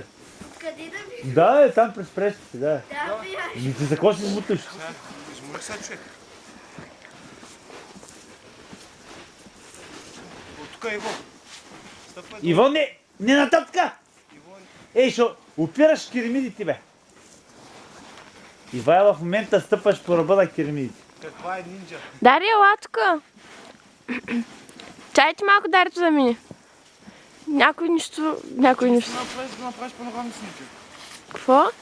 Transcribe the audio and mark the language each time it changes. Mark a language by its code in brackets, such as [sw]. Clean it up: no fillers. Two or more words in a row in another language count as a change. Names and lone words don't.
[bg] Къде да ви? Да, там през пресите, да. Да, бе. Ти за какво ще се буташ? Може сега човек. От тук Иво. Стъпвай долу. Иво, не нататъка! Иво, Ей, шо, опираш керемидите, бе. Ивайло, в момента стъпваш по ръба на керемидите. каква е нинджа? Дари, ела тук. Чайте малко Дарито да мине. Някой нищо. Направиш панорамни снимки. Какво?